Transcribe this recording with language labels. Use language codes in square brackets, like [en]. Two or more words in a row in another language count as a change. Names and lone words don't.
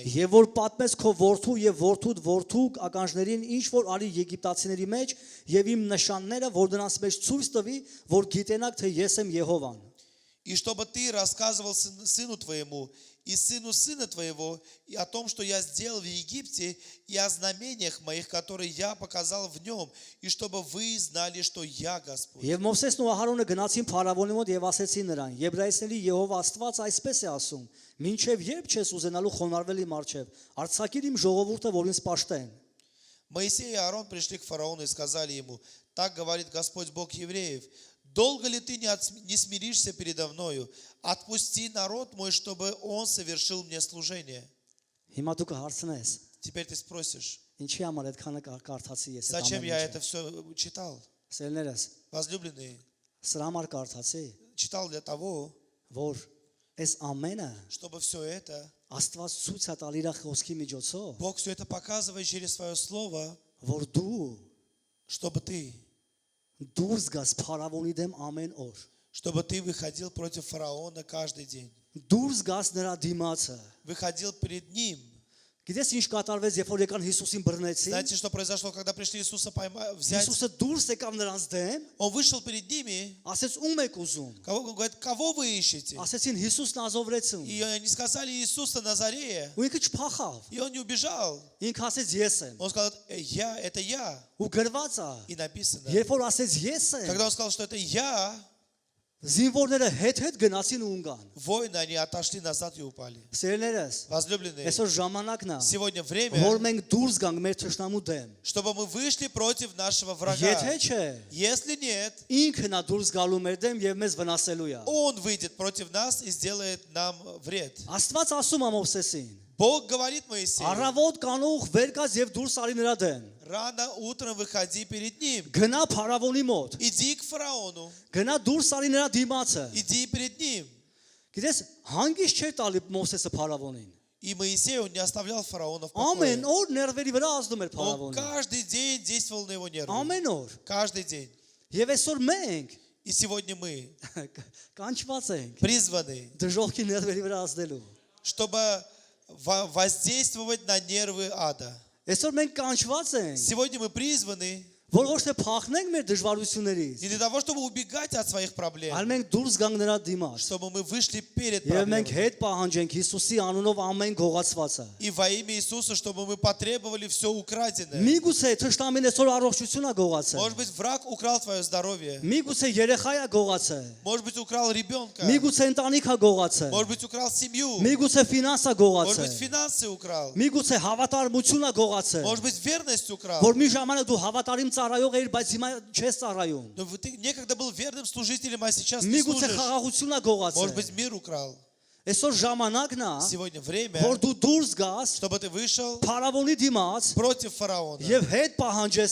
[hy] Եվ որ պատմես քո որդու եւ որդուդ որդու ականջներին ինչ որ արի Եգիպտացիների մեջ եւ իմ նշանները, որ դրանց մեջ ցույց տվի, որ գիտենաք թե ես եմ Եհովան։ [ru] И чтобы ты рассказывал сыну твоему и сыну сына твоего и о том, что я сделал в Египте, и о знамениях моих, которые я показал в нем, и чтобы вы знали, что я Господь. [hy] Եվ Մովսեսն ու Ահարոնը գնացին Փարավոնի մոտ եւ ասեցին նրան. Եբրայեցիների Եհովա Աստված այսպես է ասում. «Մինչև երբ չես ուզենալու խոնարհվել իմ առջև, արձակիր իմ ժողովուրդը, որ ինձ պաշտեն»։ [ru] Моисей и Аарон пришли к фараону и сказали ему, так говорит Господь Бог евреев, долго ли ты не смиришься передо мною? Отпусти народ мой, чтобы он совершил мне служение. [hy] Հիմա դու կհարցնես. [ru] Теперь ты спросишь, [hy] Ինչի համար այդքանը կարդացի ես։ [ru] зачем я это все читал? [hy] Սերներս, [ru] Возлюбленные, [hy] սրա համար կարդացի, [ru] читал для того, [hy] որ այս ամենը [ru] чтобы все это, [hy] Աստված ցույց է տալ իր խոսքի միջոցով, [ru] Бог все это показывает через свое слово, [hy] որ դու [ru] чтобы ты [hy] դուրս գաս Փարավոնի դեմ ամեն օր։ [ru] чтобы ты выходил против фараона каждый день. [hy] Դուրս գաս նրա դիմացը։ [ru] Выходил перед ним. [hy] Գիտես ինչ կատարվեց, երբ որ եկան Հիսուսին բռնեցին։ [ru] Знаете, что произошло, когда пришли Иисуса взять? [hy] Հիսուսը դուրս եկավ նրանց դեմ, [ru] Он вышел перед ними. [hy] ասեց ում եք ուզում։ [ru] Он говорит, кого вы ищете? [hy] Ասեցին Հիսուսն ազովրեցին։ [ru] И они сказали Иисуса Назарея. [hy] Ու ինքը չփախավ։ [ru] И он не убежал. [hy] Ինքը ասեց ես եմ։ [ru] Он сказал, это я. [hy] Ու գրված է։ [ru] И написано. [hy] Երբ որ ասեց ես եմ, [ru] Когда он сказал, что это я, [hy] զինվորները հետ գնացին ու ընկան։ [ru] воины, они отошли назад и упали. [hy] Սերներս, [ru] Возлюбленные, [hy] այսօր ժամանակն է, [ru] сегодня время, [hy] որ մենք դուրս գանք մեր ճշնամու դեմ։ [ru] чтобы мы вышли против нашего врага. [hy] Եթե չէ, [ru] Если нет, [hy] ինքն է դուրս գալու մեր դեմ եւ մեզ վնասելու է։ [ru] он выйдет против нас и сделает нам вред. [hy] Աստված ասում է Մովսեսին. [ru] Бог говорит Моисею, [hy] Առավոտ կանուխ վեր կաց եւ դուրս արի նրա դեն։ [ru] рано утром выходи перед ним. [hy] Գնա Փարավոնի մոտ։ [ru] Иди к фараону, [hy] Գնա դուրս արի նրա դիմացը։ [ru] иди перед ним. [hy] Գիտես, հանգիստ չէր տալի Մովսեսը Փարավոնին։ [ru] И Моисей, он не оставлял фараона в покое. [hy] Ամեն օր ներվերի վրա ազդում էր [ru] Он [hy] Փարավոնը։ [ru] каждый день действовал на его нервы. [hy] Ամեն օր։ [ru] Каждый день. [hy] Եվ այսօր մենք [ru] И сегодня мы [hy] կանչված ենք [ru] призваны, [hy] դժողքի ներվերի վրա ազդելու։ [ru] чтобы воздействовать на нервы ада. [hy] Այսօր մենք կանչված ենք, [ru] Сегодня мы призваны [hy] որ ոչ թե փախնենք մեր դժվարություններից, [ru] не для того, чтобы убегать от своих проблем, [hy] այլ մենք դուրս գանք նրա դիմաց։ [ru] чтобы мы вышли перед [hy] Եվ մենք [ru] проблемой. [hy] հետ պահանջենք Հիսուսի անունով ամեն գողացվածը։ [ru] И во имя Иисуса, чтобы мы потребовали все украденное. [hy] Միգուցե թշնամին այսօր առողջությունա գողացել։ [ru] Может быть, враг украл твое здоровье. [hy] Միգուցե երեխայա գողացել։ [ru] Может быть, украл ребенка. [hy] Միգուցե ընտանիքա գողացել։ [ru] Может быть, украл семью. [hy] Միգուցե ֆինանսա [ru] Может быть, [hy] գողացել։ [ru] финансы украл. [hy] Միգուցե հավատարմությունա գողացել։ [ru] Может быть, верность украл. [hy] Որ մի ժամանակ դու հավատարիմ ծառայող էիր, բայց հիմա չես ծառայում։ [ru] Но ты некогда был верным служителем, а сейчас не [hy] Միգուցե [ru] служишь. [hy] խաղաղությունա [ru] Может [hy] գողացել։ [ru] быть, мир украл. [hy] Այսօր ժամանակն է, [ru] Сегодня время, [hy] որ դու դուրս գաս [ru] чтобы ты вышел [hy] Փարավոնի դիմաց [ru] против фараона [hy] եւ հետ պահանջես